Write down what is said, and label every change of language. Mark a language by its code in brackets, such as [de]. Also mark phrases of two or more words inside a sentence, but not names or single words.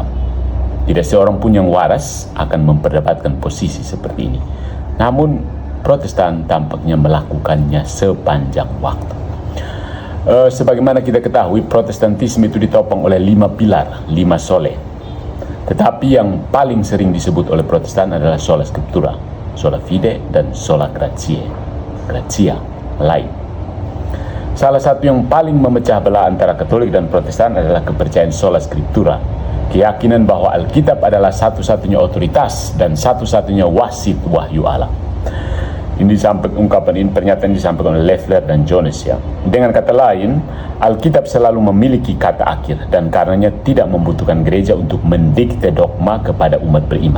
[id] Tidak seorang pun yang waras akan memperdebatkan posisi seperti ini. Namun Protestan tampaknya melakukannya sepanjang waktu. Sebagaimana kita ketahui, Protestantisme itu ditopang oleh 5 pilar, 5 sole. Tetapi yang paling sering disebut oleh Protestan adalah [la] sola scriptura, sola fide, [id] dan [la] sola gratia [id] lain. Salah satu yang paling memecah belah antara Katolik dan Protestan adalah kepercayaan [la] sola scriptura, [id] keyakinan bahwa Alkitab adalah satu-satunya otoritas dan satu-satunya wasit wahyu Allah. Ini pernyataan disampaikan oleh Leffler dan Jones ya. Dengan kata lain, Alkitab selalu memiliki kata akhir dan karenanya tidak membutuhkan gereja untuk mendikte dogma kepada umat beriman.